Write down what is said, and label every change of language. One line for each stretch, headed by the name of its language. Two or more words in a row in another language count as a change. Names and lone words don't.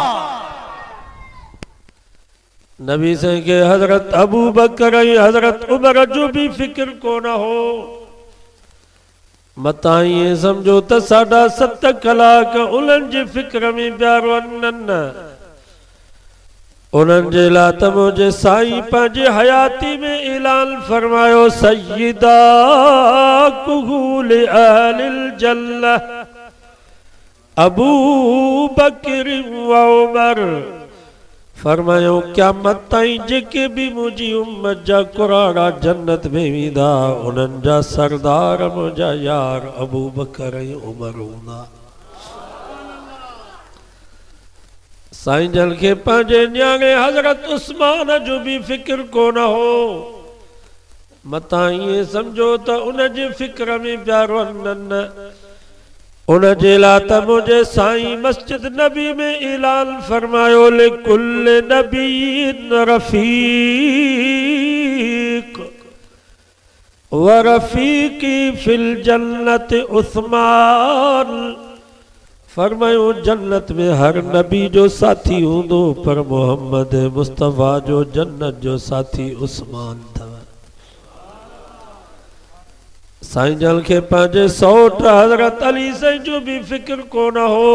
Sindhi: नबी साईं के हज़रत अबू बकर ऐं हज़रत उमर जो भी फिक्र कोन हो। मता ईअं सम्झो त 7.5 कलाक उन्हनि जे फिक्र में पिया वञनि। उन्हनि जे लाइ त मुंहिंजे साईं पंहिंजे हयाती में ऐलान फरमायो,
Arabic: سيدا كهول أهل الجنة أبو بكر وعمر.
Sindhi: फरमायो क़यामत ताईं जेके भी मुंहिंजी उम्मत जा कुराड़ा जन्नत में वेंदा, उन्हनि जा सरदार मुंहिंजा यार अबू बकर ऐं उमर हूंदा। साईं जन खे पंहिंजे न्याणे हज़रत उस्मान जो भी फिक्र कोन हो। मता ईअं सम्झो त उन जे फिक्र में पिया वञनि। उन जे लाइ त मुंहिंजे साईं मस्जिद नबी में ऐलान फरमायो,
Arabic: لكل نبي رفيق ورفيقي في الجنة عثمان.
Sindhi: फरमायो जन्नत में हर नबी जो साथी हूंदो, पर मोहम्मद मुस्तफ़ा जो जन्नत जो साथी उस्मान था। साईं जन के पंहिंजे सौट हज़रत अली साईं जो भी फिक्र कोन हो।